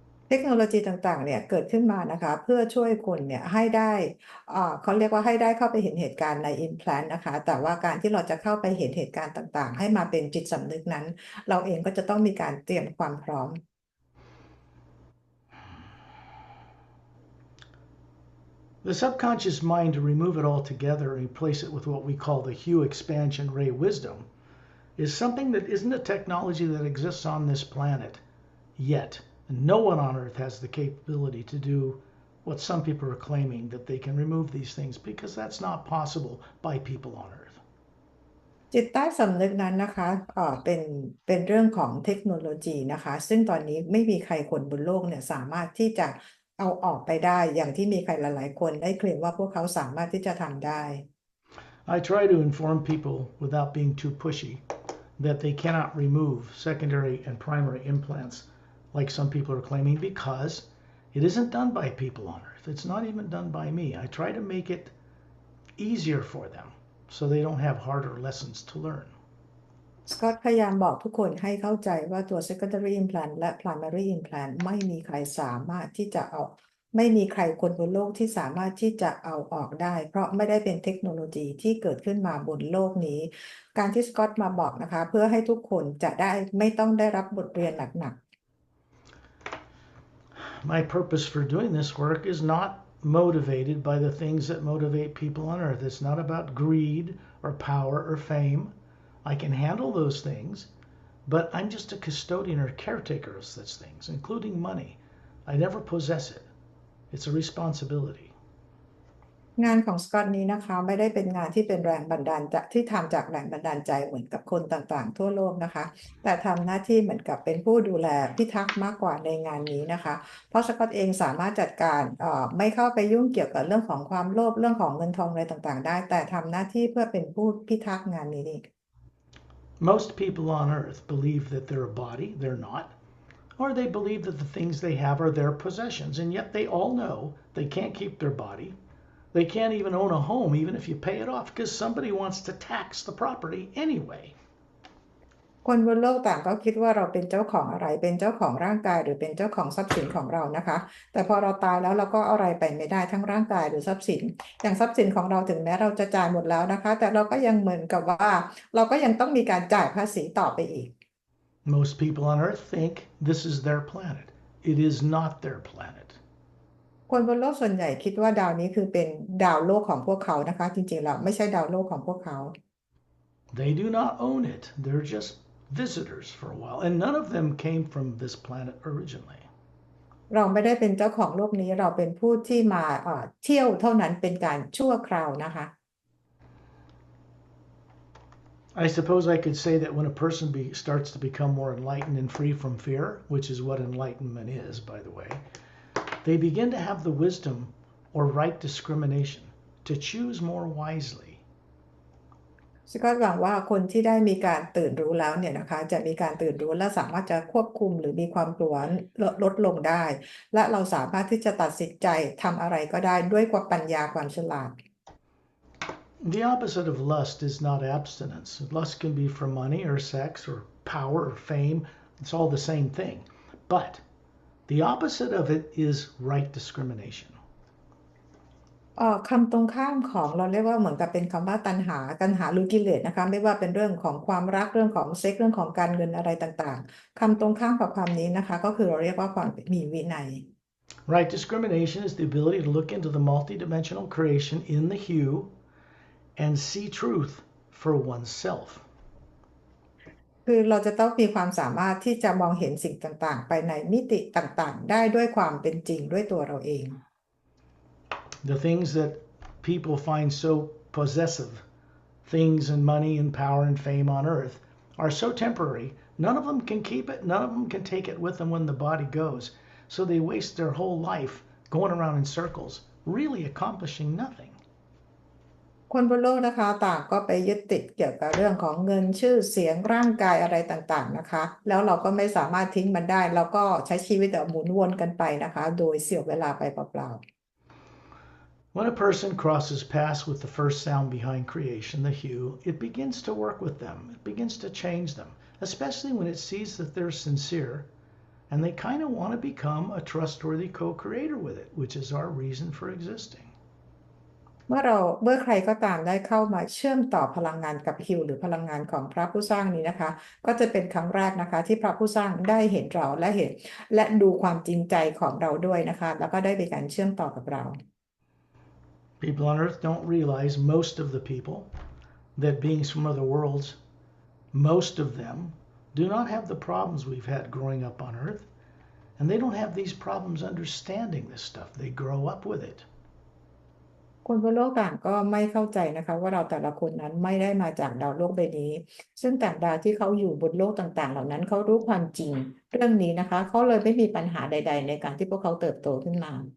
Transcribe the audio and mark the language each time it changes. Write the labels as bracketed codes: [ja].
[th] เทคโนโลยีต่างๆเนี่ยเกิดขึ้นมานะคะเพื่อช่วยคนเนี่ยให้ได้เขาเรียกว่าให้ได้เข้าไปเห็นเหตุการณ์ใน Implant นะคะแต่ว่าการที่เราจะเข้าไปเห็นเหตุการณ์ต่างๆให้มาเป็นจิตสำนึกนั้นเราเองก็จะต้องมีการเตรียมความพร้อม [en] The subconscious mind, to remove it altogether and replace it with what we call the hue expansion ray wisdom, is something that isn't a technology that exists on this planet yet. And no one on earth has the capability to do what some people are claiming, that they can remove these things, because that's not possible by people on earth. [th] จิตใต้สำนึกนั้นนะคะเป็นเรื่องของเทคโนโลยีนะคะซึ่งตอนนี้ไม่มีใครคนบนโลกเนี่ยสามารถที่จะเอาออกไปได้อย่างที่มีใครหลายๆคนได้เคลมว่าพวกเขาสามารถที่จะทำได้ [en] I try to inform people without being too pushy that they cannot remove secondary and primary implants like some people are claiming, because it isn't done by people on earth. It's not even done by me. I try to make it easier for them so they don't have harder lessons to learn. [th] สกอตพยายามบอกทุกคนให้เข้าใจว่าตัว secondary implant และ primary implant ไม่มีใครสามารถที่จะเอาไม่มีใครคนบนโลกที่สามารถที่จะเอาออกได้เพราะไม่ได้เป็นเทคโนโลยีที่เกิดขึ้นมาบนโลกนี้การที่สกอตมาบอกนะคะเพื่อให้ทุกคนจะได้ไม่ต้องได้รับบทเรียนหนัก [en] My purpose for doing this work is not motivated by the things that motivate people on earth. It's not about greed or power or fame. I can handle those things, but I'm just a custodian or caretaker of such things, including money. I never possess it. It's a responsibility. [th] งานของสกอตนี้นะคะไม่ได้เป็นงานที่เป็นแรงบันดาลใจที่ทำจากแรงบันดาลใจเหมือนกับคนต่างๆทั่วโลกนะคะแต่ทำหน้าที่เหมือนกับเป็นผู้ดูแลพิทักษ์มากกว่าในงานนี้นะคะเพราะสกอตเองสามารถจัดการไม่เข้าไปยุ่งเกี่ยวกับเรื่องของความโลภเรื่องของเงินทองอะไรต่างๆได้แต่ทำหน้าที่เพื่อเป็นผู้พิทักษ์งานนี้ [en] Most people on earth believe that they're a body. They're not. Or they believe that the things they have are their possessions, and yet they all know they can't keep their body. They can't even own a home, even if you pay it off, because somebody wants to tax the property anyway. [th] คนบนโลกต่างก็คิดว่าเราเป็นเจ้าของอะไรเป็นเจ้าของร่างกายหรือเป็นเจ้าของทรัพย์สินของเรานะคะแต่พอเราตายแล้วเราก็เอาอะไรไปไม่ได้ทั้งร่างกายหรือทรัพย์สินอย่างทรัพย์สินของเราถึงแม้เราจะจ่ายหมดแล้วนะคะแต่เราก็ยังเหมือนกับว่าเราก็ยังต้องมีการจ่ายภาษีต่อไปอีก [en] Most people on earth think this is their planet. It is not their planet. [th] คนบนโลกส่วนใหญ่คิดว่าดาวนี้คือเป็นดาวโลกของพวกเขานะคะจริงๆแล้วไม่ใช่ดาวโลกของพวกเขา [en] They do not own it. They're just visitors for a while, and none of them came from this planet originally. [th] เราไม่ได้เป็นเจ้าของโลกนี้เราเป็นผู้ที่มาเที่ยวเท่านั้นเป็นการชั่วคราวนะคะ [en] I suppose I could say that when a person starts to become more enlightened and free from fear, which is what enlightenment is, by the way, they begin to have the wisdom or right discrimination to choose more wisely. [th] สกอตหวังว่าคนที่ได้มีการตื่นรู้แล้วเนี่ยนะคะจะมีการตื่นรู้และสามารถจะควบคุมหรือมีความกลัวลดลงได้และเราสามารถที่จะตัดสินใจทำอะไรก็ได้ด้วยความปัญญาความฉลาด [en] The opposite of lust is not abstinence. Lust can be for money or sex or power or fame. It's all the same thing. But the opposite of it is right discrimination. [th] คำตรงข้ามของเราเรียกว่าเหมือนกับเป็นคำว่าตัณหาหรือกิเลสนะคะไม่ว่าเป็นเรื่องของความรักเรื่องของเซ็กเรื่องของการเงินอะไรต่างๆคำตรงข้ามกับความนี้นะคะก็คือเราเรียกว่าความมีวินัย [en] Right discrimination is the ability to look into the multidimensional creation in the hue and see truth for oneself. [th] คือเราจะต้องมีความสามารถที่จะมองเห็นสิ่งต่างๆไปในมิติต่างๆได้ด้วยความเป็นจริงด้วยตัวเราเอง [en] The things that people find so possessive, things and money and power and fame on earth, are so temporary. None of them can keep it. None of them can take it with them when the body goes. So they waste their whole life going around in circles, really accomplishing nothing. [th] คนบนโลกนะคะต่างก็ไปยึดติดเกี่ยวกับเรื่องของเงินชื่อเสียงร่างกายอะไรต่างๆนะคะแล้วเราก็ไม่สามารถทิ้งมันได้เราก็ใช้ชีวิตแบบหมุนวนกันไปนะคะโดยเสียเวลาไปเปล่า [en] When a person crosses paths with the first sound behind creation, the hue, it begins to work with them. It begins to change them, especially when it sees that they're sincere and they kind of want to become a trustworthy co-creator with it, which is our reason for existing. [th] เมื่อใครก็ตามได้เข้ามาเชื่อมต่อพลังงานกับฮิวหรือพลังงานของพระผู้สร้างนี้นะคะก็จะเป็นครั้งแรกนะคะที่พระผู้สร้างได้เห็นเราและดูความจริงใจของเราด้วยนะคะแล้วก็ได้มีการเชื่อมต่อกับเรา [en] People on earth don't realize, most of the people, that beings from other worlds, most of them, do not have the problems we've had growing up on earth, and they don't have these problems understanding this stuff. They grow up with it. [th] คนบนโลกต่างก็ไม่เข้าใจนะคะว่าเราแต่ละคนนั้นไม่ได้มาจากดาวโลกใบนี้ซึ่งต่างดาวที่เขาอยู่บนโลกต่างๆเหล่านั้นเขารู้ความจริงเรื่องนี้นะคะเขาเลยไม่มีปัญหาใดๆในการที่พวกเขาเติบโตขึ้นมา